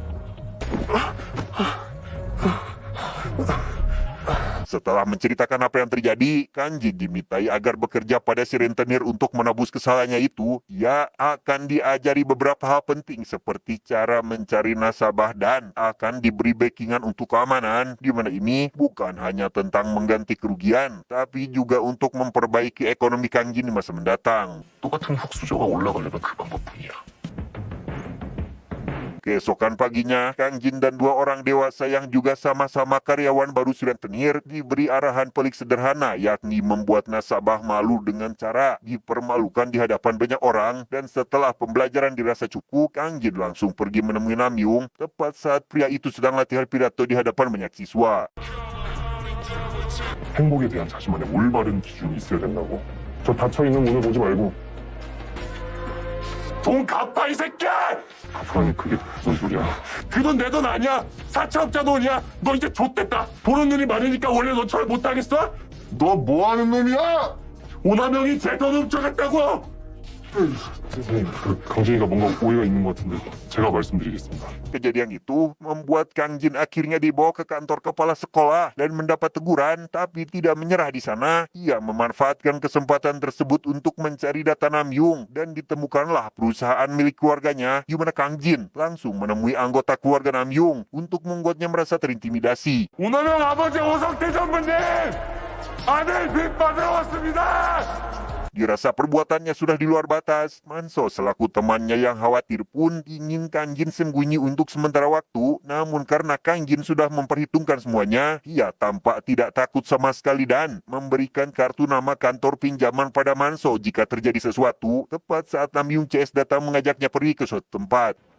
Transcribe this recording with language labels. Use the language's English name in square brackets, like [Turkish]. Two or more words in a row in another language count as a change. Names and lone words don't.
[Indonesian] Setelah menceritakan apa yang terjadi, Kang Jin dimintai agar bekerja pada si rentenir untuk menebus kesalahannya itu. Ia akan diajari beberapa hal penting seperti cara mencari nasabah dan akan diberi backingan untuk keamanan, di mana ini bukan hanya tentang mengganti kerugian, tapi juga untuk memperbaiki ekonomi Kang Jin di masa mendatang. [Korean] 똑같은 흑수저가 올라가려면 그 방법뿐이야. [Indonesian] Keesokan paginya, Kang Jin dan dua orang dewasa yang juga sama-sama karyawan baru si rentenir diberi arahan pelik sederhana, yakni membuat nasabah malu dengan cara dipermalukan di hadapan banyak orang. Dan setelah pembelajaran dirasa cukup, Kang Jin langsung pergi menemui Namyung tepat saat pria itu sedang latihan pidato di hadapan banyak siswa. [Korean] 행복에 대한 자신만의 올바른 기준이 있어야 된다고. 저 닫혀있는 문을 보지 말고 돈 갚아 이 새끼야! 갚으라니 그게 무슨 소리야? 그 돈 내 돈 아니야! 사채업자 돈이야! 너 이제 좆됐다! 보는 눈이 많으니까 원래 너처럼 못하겠어? 너 뭐하는 놈이야? 오남영이 제 돈 훔쳐갔다고! 선생님, 강진이가 뭔가 오해가 있는 것 같은데 제가 말씀드리겠습니다. [Indonesian] Kejadian itu membuat Kang Jin akhirnya dibawa ke kantor kepala sekolah dan mendapat teguran, tapi tidak menyerah di sana. Ia memanfaatkan kesempatan tersebut untuk mencari data Namyung dan ditemukanlah perusahaan milik keluarganya, di mana Kang Jin langsung menemui anggota keluarga Namyung untuk membuatnya merasa terintimidasi. [Korean] 오남영 아버지 오성태 전무님! 아들 빚 받으러 왔습니다! [Indonesian] Dirasa perbuatannya sudah di luar batas, Manso selaku temannya yang khawatir pun ingin Kang Jin sembunyi untuk sementara waktu. Namun karena Kang Jin sudah memperhitungkan semuanya, ia tampak tidak takut sama sekali dan memberikan kartu nama kantor pinjaman pada Manso jika terjadi sesuatu, tepat saat Namyung CS datang mengajaknya pergi ke suatu tempat.